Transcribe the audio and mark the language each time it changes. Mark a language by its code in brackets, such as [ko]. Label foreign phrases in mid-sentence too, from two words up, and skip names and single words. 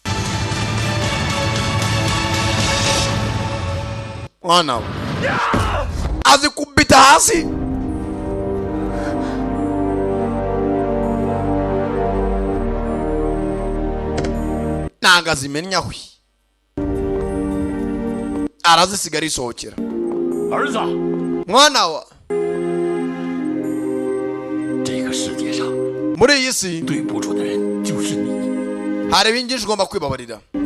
[rw] mwana we azikubita hasi. ntago azimenyaho. arazisiga arisohokera. [zh] 儿子， [rw] mwana wa [zh] 这个世界上 [rw] muri iyi si [zh] 对不住的人就是你。 [rw] hari ibingishi ugomba kwibabarira.